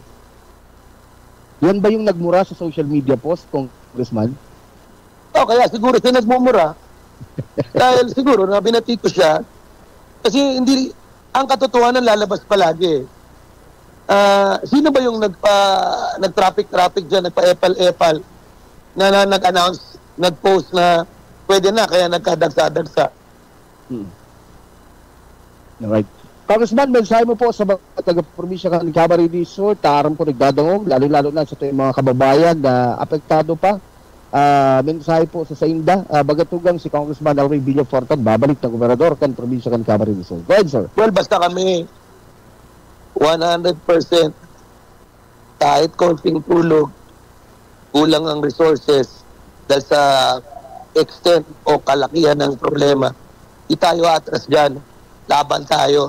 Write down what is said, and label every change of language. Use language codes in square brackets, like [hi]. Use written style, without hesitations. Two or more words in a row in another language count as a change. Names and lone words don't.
[tl] Yan ba yung nagmura sa [en] social media post, [tl] Congressman? Kaya siguro siya nagmumura. Dahil siguro, nabinati ko siya. Kasi hindi, ang katotohanan lalabas palagi. Sino ba yung nag-traffic dyan, nagpa-epal, na nag-announce, nag-post na pwede na, kaya nagkadagsa-dagsa. [en] Alright. [tl] Congressman, mensahe mo po sa mga taga-probinsya ng Camarines Sur, [bik] taram po nagdadangog, [tl] lalo-lalo na sa mga kababayan na apektado pa. [bik] Mensahe po sa Sainda, bagatugang si Congressman Alvin Villafortan, babalik na gobernador kan probinsya ng Camarines Sur. [en] Go ahead, sir. Well, [tl] basta kami 100% kahit konting tulog, kulang ang resources dahil sa extent o kalakihan ng problema. Di tayo atras dyan. Laban tayo.